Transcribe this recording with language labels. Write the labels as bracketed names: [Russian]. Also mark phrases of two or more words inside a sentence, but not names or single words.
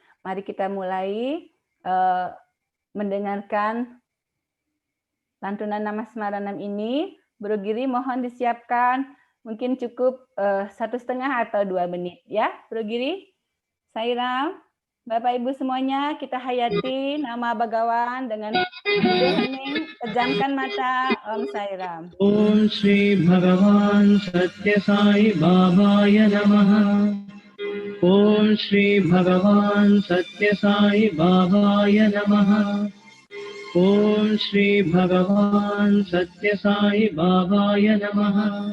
[Indonesian] Mari kita mulai mendengarkan lantunan Nama Semaranam ini. Bro Giri mohon disiapkan, mungkin cukup 1,5 atau 2 menit ya, Bro Giri. Sairam, Bapak Ibu semuanya, kita hayati nama Bhagawan dengan hening, pejamkan mata. Om Sairam. [Sanskrit] ॐ श्री भगवान् सत्य साई बाबाय नमः. ॐ श्री भगवान् सत्य साई बाबाय नमः. ॐ श्री भगवान् सत्य साई बाबाय नमः.